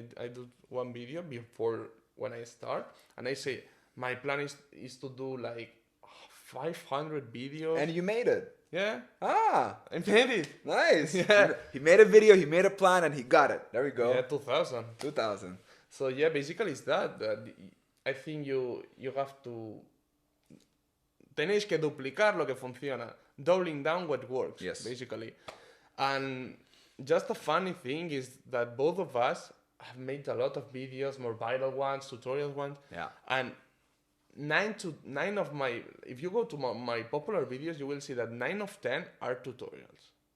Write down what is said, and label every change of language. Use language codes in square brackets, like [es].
[en] I do one video before when I start, and I say my plan is to do like 500 videos. And you made it. Yeah. I made it. Nice. Yeah. He made a video, he made a plan, and he got it. There we go. Yeah, 2,000. 2,000. So yeah, basically it's that I think you have to... [es] Tenéis que duplicar lo que funciona. [en] Doubling down what works, yes. Basically. And just a funny thing is that both of us have made a lot of videos, more viral ones, tutorial ones. Yeah. And 9 of my... If you go to my popular videos, you will see that 9 of 10 are tutorials.